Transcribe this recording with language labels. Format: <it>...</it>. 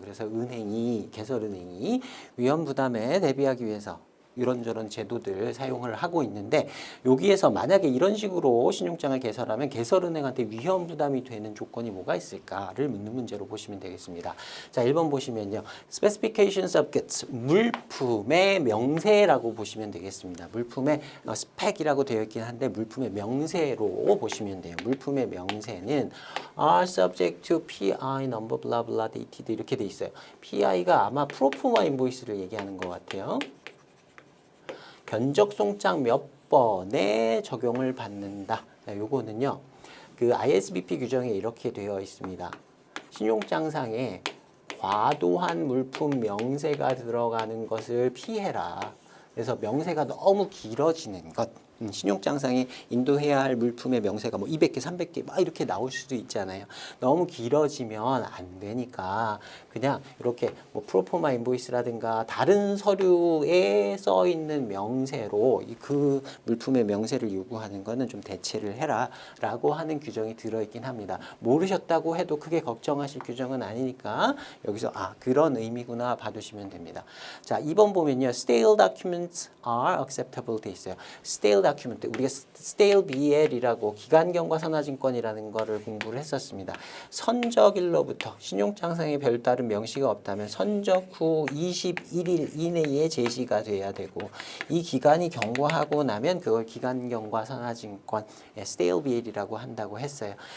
<ko>그래서 개설은행이 위험 부담에 대비하기 위해서 이런저런 제도들 사용을 하고 있는데 여기에서 만약에 이런 식으로 신용장을 개설하면 개설은행한테 위험 부담이 되는 조건이 뭐가 있을까를 묻는 문제로 보시면 되겠습니다. 자, 1번 보시면요.</ko> <en>Specifications of goods,</en> <ko>물품의 명세라고 보시면 되겠습니다. 물품의 스펙이라고 되어 있긴 한데 물품의 명세로 보시면 돼요. 물품의 명세는</ko> <en>are subject to PI number blah blah dated</en> <ko>이렇게 돼 있어요. PI가 아마 프로포마 인보이스를 얘기하는 것 같아요. 견적송장 몇 번에 적용을 받는다. 요거는요. 그 ISBP 규정에 이렇게 되어 있습니다. 신용장상에 과도한 물품 명세가 들어가는 것을 피해라. 그래서 명세가 너무 길어지는 것. 신용장상에 인도해야 할 물품의 명세가 뭐 200개, 300개 막 이렇게 나올 수도 있잖아요. 너무 길어지면 안 되니까 그냥 이렇게 뭐 프로포마 인보이스라든가 다른 서류에 써 있는 명세로 그 물품의 명세를 요구하는 거는 좀 대체를 해라 라고 하는 규정이 들어있긴 합니다. 모르셨다고 해도 크게 걱정하실 규정은 아니니까 여기서 그런 의미구나 봐두시면 됩니다. 자, 2번 보면요.</ko> <en>Stale documents are acceptable</en> <ko>돼 있어요. Stale document, 우리가 stale BL이라고 기간경과 선화증권이라는 거를 공부를 했었습니다. 선적일로부터 신용장상에 별다른 명시가 없다면 선적 후 21일 이내에 제시가 돼야 되고 이 기간이 경과하고 나면 그걸 기간경과 선화증권 stale BL이라고 한다고 했어요.</ko>